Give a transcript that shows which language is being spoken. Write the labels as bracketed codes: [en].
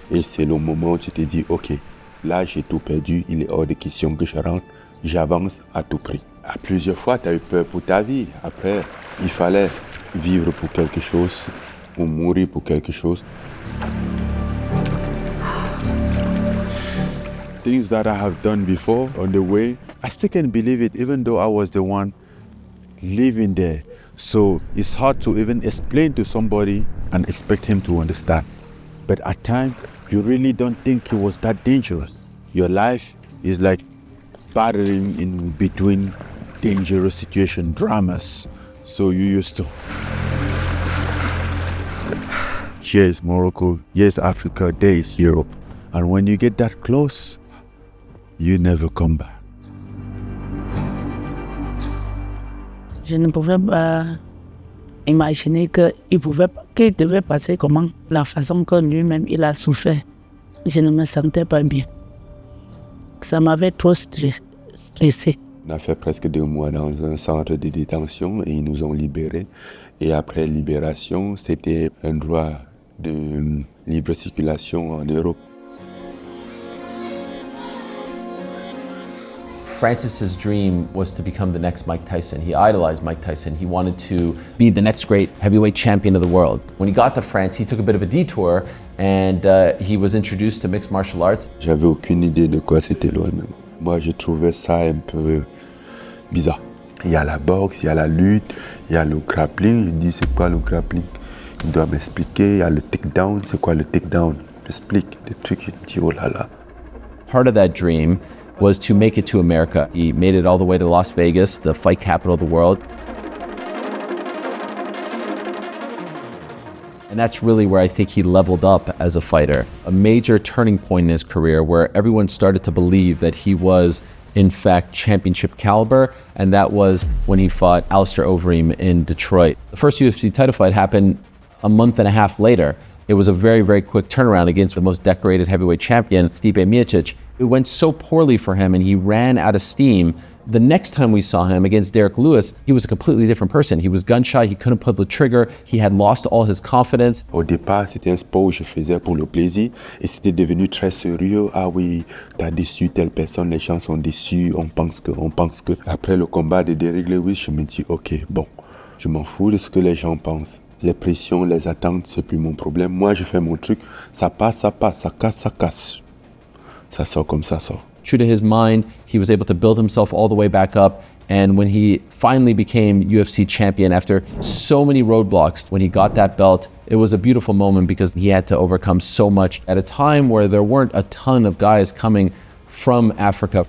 [fr] Et c'est le moment où tu te dis, ok, là j'ai tout perdu, il est hors de question que je rentre, j'avance à tout prix. À plusieurs fois, tu as eu peur pour ta vie. Après, il fallait vivre pour quelque chose, ou mourir pour quelque chose. [en] Things that I have done before on the way, I still can't believe it, even though I was the one living there. So it's hard to even explain to somebody and expect him to understand. But at times, you really don't think it was that dangerous. Your life is like battling in between dangerous situation, dramas. So you used to. Here is Morocco, here is Africa, there is Europe. And when you get that close, you never come back. [fr] Je ne pouvais pas imaginer qu'il devait passer comment, la façon que lui-même il a souffert. Je ne me sentais pas bien. Ça m'avait trop stressé. On a fait presque 2 mois dans un centre de détention et ils nous ont libérés. Et après libération, c'était un droit de libre circulation en Europe. [en] Francis's dream was to become the next Mike Tyson. He idolized Mike Tyson. He wanted to be the next great heavyweight champion of the world. When he got to France, he took a bit of a detour and he was introduced to mixed martial arts. [fr] J'avais aucune idée de quoi c'était l'OMM. Moi, je trouvais ça un peu bizarre. Il y a la boxe, il y a la lutte, il y a le grappling. Je dis, c'est quoi le grappling? Il doit m'expliquer, il y a le takedown, c'est quoi le takedown? J'explique des trucs, je dis oh là là. [en] Part of that dream was to make it to America. He made it all the way to Las Vegas, the fight capital of the world. And that's really where I think he leveled up as a fighter. A major turning point in his career where everyone started to believe that he was, in fact, championship caliber, and that was when he fought Alistair Overeem in Detroit. The first UFC title fight happened a month and a half later. It was a very, very quick turnaround against the most decorated heavyweight champion, Stipe Miocic. It went so poorly for him and he ran out of steam. The next time we saw him against Derek Lewis, he was a completely different person. He was gun shy, he couldn't pull the trigger, he had lost all his confidence. [fr] Au départ, c'était un sport que je faisais pour le plaisir et c'était devenu très sérieux. Ah oui, t'as déçu telle personne, les gens sont déçus, on pense que. Après le combat de Derek Lewis, je me dis, ok, bon, je m'en fous de ce que les gens pensent. Les pressions, les attentes, c'est plus mon problème. Moi, je fais mon truc, ça passe, ça casse, ça casse. Ça sort comme ça sort. [en] True to his mind, he was able to build himself all the way back up. And when he finally became UFC champion after so many roadblocks, when he got that belt, it was a beautiful moment because he had to overcome so much at a time where there weren't a ton of guys coming from Africa.